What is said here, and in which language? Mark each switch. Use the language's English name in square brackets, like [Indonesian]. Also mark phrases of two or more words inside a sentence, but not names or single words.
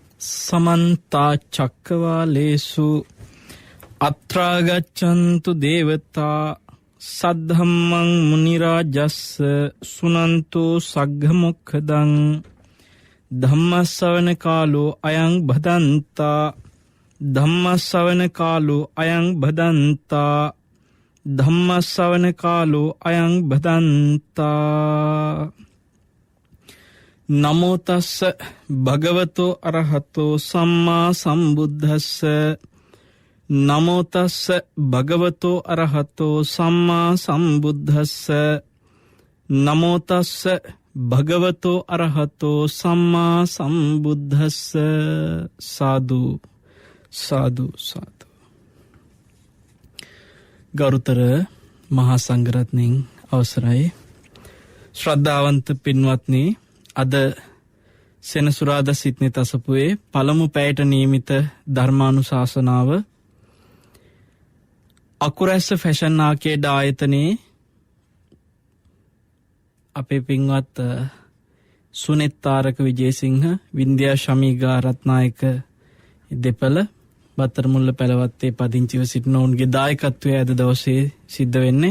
[Pali] समन्ता चक्रवालेषु अत्रा गच्छन्तु देवता सद्धम्मं मुनिराजस्स सुनन्तु सग्घमुखदं धम्मश्रवण कालो अयं भदन्ता धम्मश्रवण कालो अयं भदन्ता धम्मश्रवण कालो अयं भदन्ता नमो तस्स भगवतो अरहतो सम्मा सम्बुद्धस्स नमो तस्स भगवतो अरहतो सम्मा सम्बुद्धस्स नमो तस्स भगवतो अरहतो सम्मा सम्बुद्धस्स साधु साधु साधु. [Sinhala] ගරුතර මහා සංඝරත්නයන් අවසරයි. ශ්‍රද්ධාවන්ත පින්වත්නි, අද සෙනසුරාදා සිට්නි තසපුවේ පළමු පැයට නියමිත ධර්මානුශාසනාව අකුරැස්ස ෆැෂන් ආකේඩ් ආයතනයේ අපේ පින්වත් සුනෙත්තාරක විජේසිංහ වින්ද්‍යා ශමීගා රත්නායක දෙපළ බත්තරමුල්ල පැලවත්තේ පදිංචිව සිටින ඔවුන්ගේ දායකත්වය අද දවසේ සිද්ධ වෙන්නේ.